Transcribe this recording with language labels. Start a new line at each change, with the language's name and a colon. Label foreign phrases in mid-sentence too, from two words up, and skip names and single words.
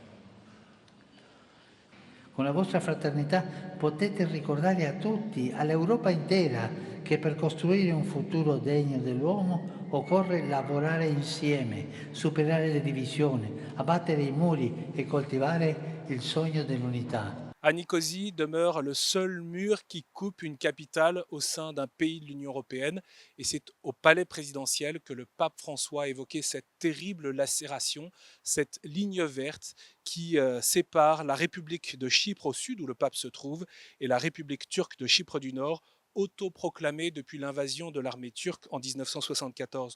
Italian: Con la vostra fraternità potete ricordare a tutti, all'Europa intera, che per costruire un futuro degno dell'uomo occorre lavorare insieme, superare le divisioni, abbattere i muri e coltivare il sogno dell'unità.
French: À Nicosie demeure le seul mur qui coupe une capitale au sein d'un pays de l'Union européenne. Et c'est au palais présidentiel que le pape François a évoqué cette terrible lacération, cette ligne verte qui sépare la République de Chypre au sud, où le pape se trouve, et la République turque de Chypre du Nord, autoproclamée depuis l'invasion de l'armée turque en 1974.